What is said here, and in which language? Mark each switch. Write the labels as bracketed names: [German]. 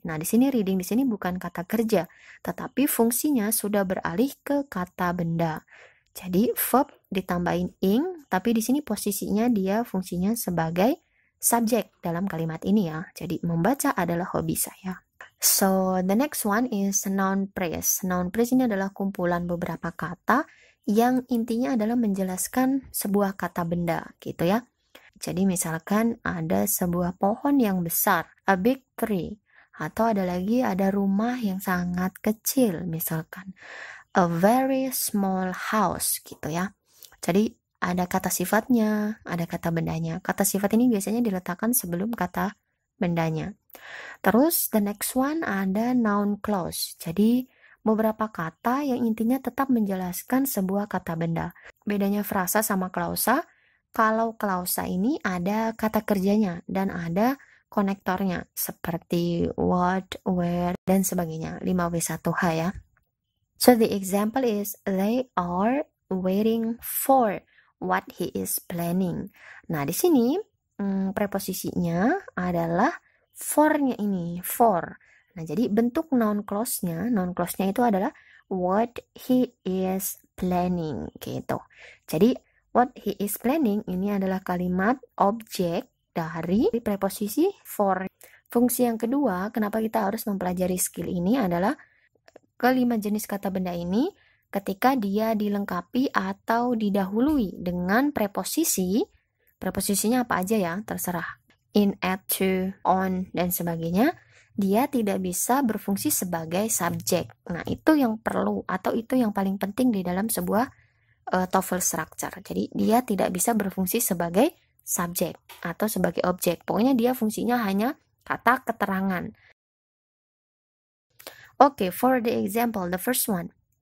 [Indonesian] Nah, di sini reading di sini bukan kata kerja, tetapi fungsinya sudah beralih ke kata benda. Jadi verb ditambahin ing, tapi di sini posisinya dia fungsinya sebagai subjek dalam kalimat ini ya. Jadi membaca adalah hobi saya. [English] So the next one is noun phrase. [Indonesian] Noun phrase ini adalah kumpulan beberapa kata yang intinya adalah menjelaskan sebuah kata benda gitu ya. Jadi misalkan ada sebuah pohon yang besar, [English] a big tree. [Indonesian] Atau ada rumah yang sangat kecil misalkan, [English] a very small house [Indonesian] gitu ya. Jadi ada kata sifatnya, ada kata bendanya. Kata sifat ini biasanya diletakkan sebelum kata bendanya. Terus [English] the next one [Indonesian] ada noun clause. Jadi beberapa kata yang intinya tetap menjelaskan sebuah kata benda. Bedanya frasa sama klausa, kalau klausa ini ada kata kerjanya dan ada konektornya seperti what, where, dan sebagainya. 5W1H ya. [English] So the example is, they are waiting for what he is planning. [Indonesian] Nah, di sini preposisinya adalah for-nya ini, for. Nah, jadi bentuk noun clause-nya itu adalah [English] what he is planning [Indonesian] gitu. Jadi [English] what he is planning [Indonesian] ini adalah kalimat objek dari preposisi for. Fungsi yang kedua, kenapa kita harus mempelajari skill ini adalah kelima jenis kata benda ini ketika dia dilengkapi atau didahului dengan preposisi. Preposisinya apa aja ya, terserah. In, at, to, on, dan sebagainya. Dia tidak bisa berfungsi sebagai subjek. Nah, itu yang perlu atau itu yang paling penting di dalam sebuah TOEFL structure. Jadi dia tidak bisa berfungsi sebagai subjek atau sebagai objek. Pokoknya dia fungsinya hanya kata keterangan. [English] Okay, for the example, the first one.